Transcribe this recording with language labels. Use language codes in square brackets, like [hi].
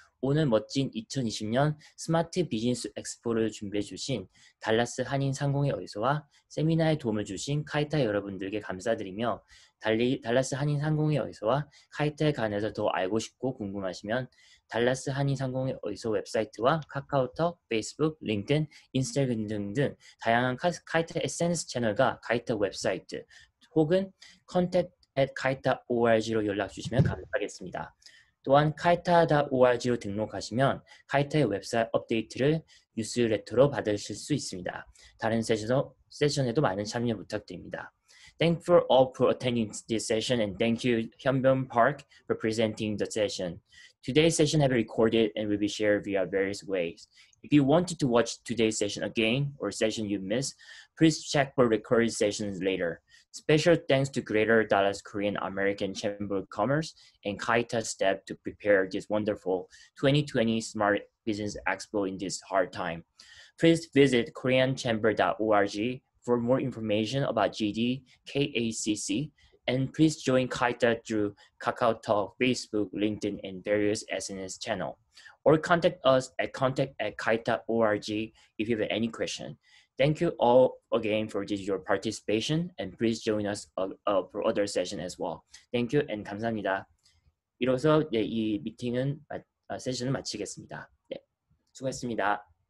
[ko] 오늘 멋진 2020년 스마트 비즈니스 엑스포를 준비해 주신 달라스 한인상공회의소와 세미나에 도움을 주신 카이타 여러분들께 감사드리며 달라스 한인상공회의소와 카이타에 관해서 더 알고 싶고 궁금하시면 달라스 한인상공회의소 웹사이트와 카카오톡, 페이스북, 링크드인, 인스타그램 등등 다양한 카이타 SNS 채널과 카이타 웹사이트 혹은 contact@kaita.org로 연락 주시면 감사하겠습니다. 또한 kaita.org로 등록하시면 카이타의 웹사이트 업데이트를 뉴스레터로 받으실 수 있습니다. 다른 세션에도 많은 참여 부탁드립니다. [en] Thank you all for attending this session and thank you Hyunbyung Park for presenting the session. Today's session have been recorded and will be shared via various ways. If you wanted to watch today's session again or session you missed, please check for recorded sessions later. Special thanks to Greater Dallas Korean American Chamber of Commerce and Kaita staff to prepare this wonderful 2020 Smart Business Expo in this hard time. Please visit koreanchamber.org for more information about GD, KACC, and please join Kaita through KakaoTalk, Facebook, LinkedIn, and various SNS channels. Or contact us at contact@kaita.org if you have any question. Thank you all again for your participation, and please join us for other session as well. Thank you and [ko] 감사합니다. 이로써 네, 이 미팅은 세션을 마치겠습니다. 네, 수고했습니다.